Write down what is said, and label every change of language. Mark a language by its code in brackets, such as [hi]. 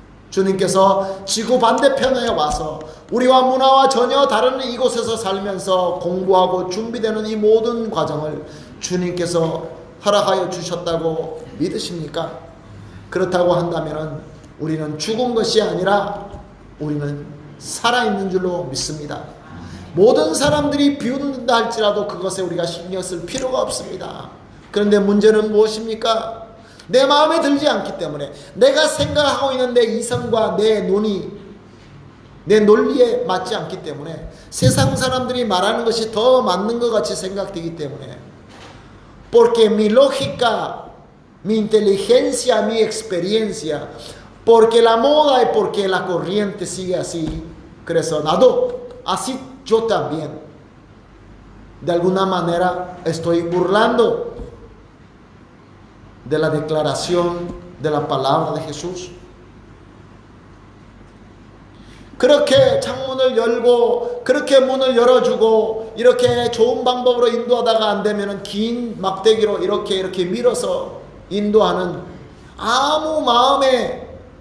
[ko] 주님께서 지구 반대편에 와서 우리와 문화와 전혀 다른 이곳에서 살면서 공부하고 준비되는 이 모든 과정을 주님께서 허락하여 주셨다고 믿으십니까? 그렇다고 한다면 우리는 죽은 것이 아니라 우리는 살아있는 줄로 믿습니다. 모든 사람들이 비웃는다 할지라도 그것에 우리가 신경 쓸 필요가 없습니다. 그런데 문제는 무엇입니까? 내 마음에 들지 않기 때문에, 내가 생각하고 있는 내 이성과 내 논의, 내 논리에 맞지 않기 때문에, 세상 사람들이 말하는 것이 더 맞는 것 같이 생각되기 때문에, [es] porque mi lógica, mi inteligencia, mi experiencia, porque la moda y porque la corriente sigue así, [ko] 그래서 나도 [es] así yo también de alguna manera estoy burlando de la declaración de la palabra de Jesús. [ko] 그렇게 창문을 열고 그렇게 문을 열어주고 이렇게 좋은 방법으로 인도하다가 안 되면은 긴 막대기로 이렇게 밀어서 인도하는 아무 마음에